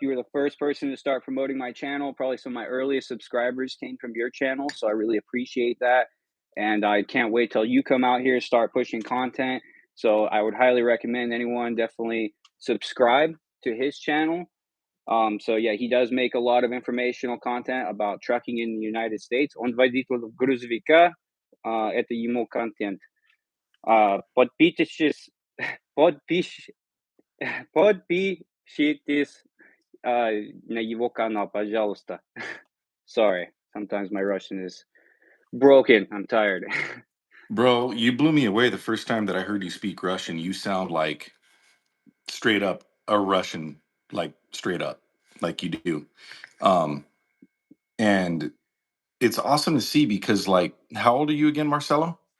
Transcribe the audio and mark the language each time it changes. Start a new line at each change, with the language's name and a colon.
English: You were the first person to start promoting my channel. Probably some of my earliest subscribers came from your channel, so I really appreciate that. And I can't wait till you come out here, start pushing content. So I would highly recommend anyone definitely subscribe to his channel. So yeah, he does make a lot of informational content about trucking in the United States.
Russian: Он водитель грузовика, это ему контент. Подпишитесь, подпиш, подпишитесь на его канал, пожалуйста.
English: Sorry, sometimes my Russian is broken. I'm tired. Bro, you blew me away the first time that I heard you speak Russian. You sound like straight up a Russian, like straight up, like you do. Um, and it's awesome to see because, like, how old are you again, Marcelo?